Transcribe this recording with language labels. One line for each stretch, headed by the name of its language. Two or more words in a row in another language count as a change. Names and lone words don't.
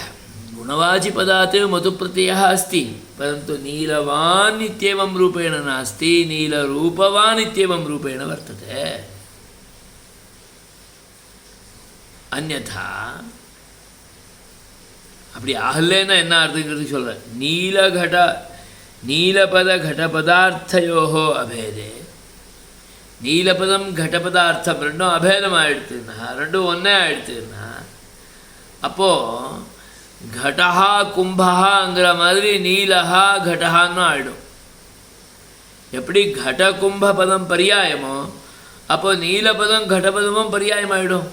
Sanskrit: गुणवाचिपदात् मतुप्रत्ययः अस्ति, परन्तु नीलवान् इत्येवं रूपेण नास्ति, नीलरूपवान् इत्येवं रूपेण वर्तते.
Tamil: अन्यथा அப்படி ஆகலைன்னா என்ன அர்த்தங்கிறது சொல்கிறேன்.
Sanskrit: नीलपद घटपदार्थयोः अभेदे,
Tamil: நீலபதம் घटपदार्थம் ரெண்டும் அபேதம் ஆயிடுத்துன்னா, ரெண்டும் ஒன்றே ஆயிடுத்துன்னா, அப்போது घटहा கும்பஹாங்கிற மாதிரி நீலஹா घटहाன்னு ஆயிடும். எப்படி घट கும்ப பதம் பரியாயமோ அப்போ நீலபதம் घटपदமும் பரியாயம் ஆயிடும்.